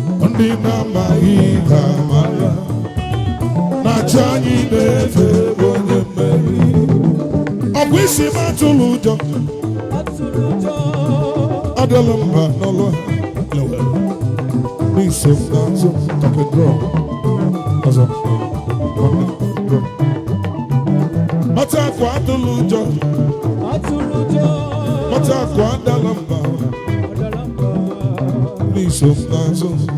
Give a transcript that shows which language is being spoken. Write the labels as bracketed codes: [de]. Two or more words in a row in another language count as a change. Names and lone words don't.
[ig] Ndị na-amaghị ga-amara na chi anyị na-efe bụ onye mmeri. Ọ bụ isi m atụla ụjọ. Adịla mba n'ọlụ ha. N'iso m n'azụ, [en] take a draw. [ig] Ọzọ. Nwata akụ atụlụ ụjọ. Atụlụ ụjọ. Nwata akụ adala mba. Adala mba. N'iso m n'azụ.